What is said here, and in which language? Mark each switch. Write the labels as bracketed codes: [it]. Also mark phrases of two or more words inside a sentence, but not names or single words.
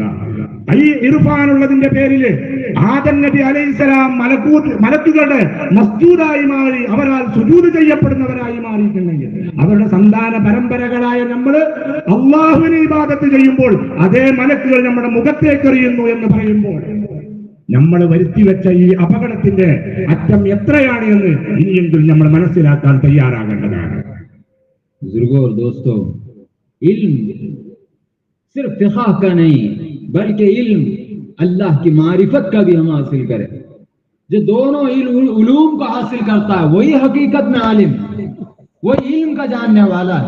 [ml] ഈ ഇർഫാനുള്ളതിന്റെ പേരില് ആദം നബി അലൈഹിസ്സലാം മലക്കുകളുടെ മസ്ജൂദായി മാറി, അവരാൽ സുജൂദ് ചെയ്യപ്പെടുന്നവരായി മാറിയിട്ടുണ്ടെങ്കിൽ അവരുടെ സന്താന പരമ്പരകളായ നമ്മൾ അള്ളാഹുവിനെ ഇബാദത്ത് ചെയ്യുമ്പോൾ അതേ മലക്കുകൾ നമ്മുടെ മുഖത്തേക്ക് എറിയുന്നു എന്ന് പറയുമ്പോൾ നമ്മൾ വരുത്തിവെച്ച ഈ അപകടത്തിന്റെ അറ്റം എത്രയാണ് എന്ന് ഇനിയെങ്കിലും നമ്മൾ മനസ്സിലാക്കാൻ തയ്യാറാകേണ്ടതാണ്. [ur] بزرگوں اور دوستوں، علم صرف فقہ کا نہیں بلکہ علم اللہ کی معرفت کا بھی ہم حاصل کریں. جو دونوں علوم کو حاصل کرتا ہے وہی حقیقت میں عالم، وہی علم کا جاننے والا ہے.